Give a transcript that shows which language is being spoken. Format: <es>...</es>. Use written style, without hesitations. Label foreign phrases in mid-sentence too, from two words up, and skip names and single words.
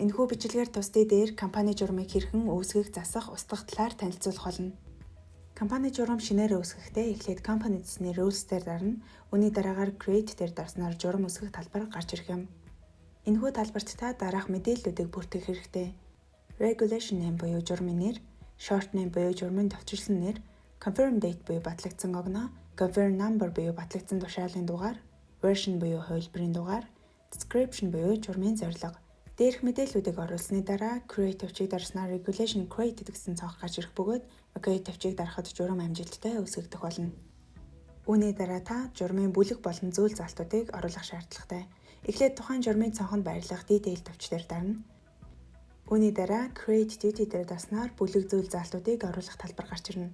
<mn>Энэхүү бичлэгээр тусдаа дээр компани журмыг хэрхэн үүсгэх, засах, устгах талаар танилцуулах болно. Компани журам шинээр үүсгэхдээ эхлээд компани дэсний rules дээр дарна. Үүний дараагаар create дээр дарснаар журам үүсгэх талбар гарч ирэх юм. Энэхүү талбарт та дараах мэдээллүүдийг бүртгэх хэрэгтэй.</mn> <en>Regulation name</en> <mn>буюу журмын нэр,</mn> <en>short name</en> <mn>буюу журмын товчилсон нэр,</mn> <en>confirm date</en> <mn>буюу батлагдсан огноо,</mn> <en>confirm number</en> <mn>буюу батлагдсан тушаалын дугаар, version буюу хувилбарын дугаар, description буюу журмын зорилго. Дээрх мэдээллүүдийг оруулсны дараа create төвчийг дарснаар</mn> <en>regulation created</en> <mn>гэсэн цонх гарч ирэх бөгөөд OK төвчийг дарахад журам амжилттай үүсгэгдэх болно. Үүний дараа та журмын бүлэг болон зүйл залтуудыг оруулах шаардлагатай. Эхлээд тухайн журмын цонхонд байрлах detail төвчдөр дарна. Үүний дараа</mn> <en>create duty</en> <mn>дээр дарснаар бүлэг зүйл залтуудыг оруулах талбар гарч ирнэ.</mn>